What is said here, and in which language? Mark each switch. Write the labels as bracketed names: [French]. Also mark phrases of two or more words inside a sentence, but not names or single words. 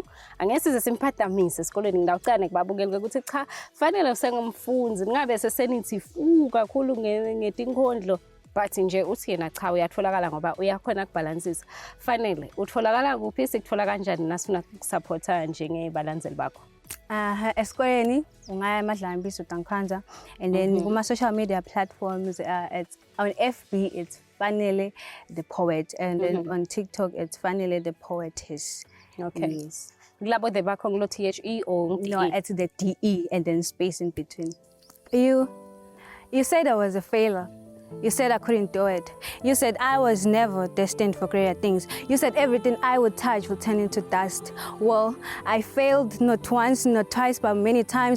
[Swati] Angeke size simphadamise esikoleni ngidawucane kubabukele ukuthi cha Fanele usengumfundzi ngabe sesenithi kakhulu ngetinkondlo but nje uthi yena cha uyatholakala ngoba uyakhona ukubalansisa. Fanele utholakala kuphi sikuthola kanjani nasifuna ukusupporta njengebalandzeli bakho? Esikoleni ungaya emadlambisa uDankhanza, [English] and then kuma social media platforms it's on FB it's Fanele the Poet, and then on TikTok it's Fanele the Poetess. Okay. Yes. [Swati] Kulabo the bakho ngilo THE or [English] No, it's the DE and then space in between. You said I was a failure. You said I couldn't do it. You said I was never destined for greater things. You said everything I would touch would turn into dust. Well, I failed not once, not twice, but many times.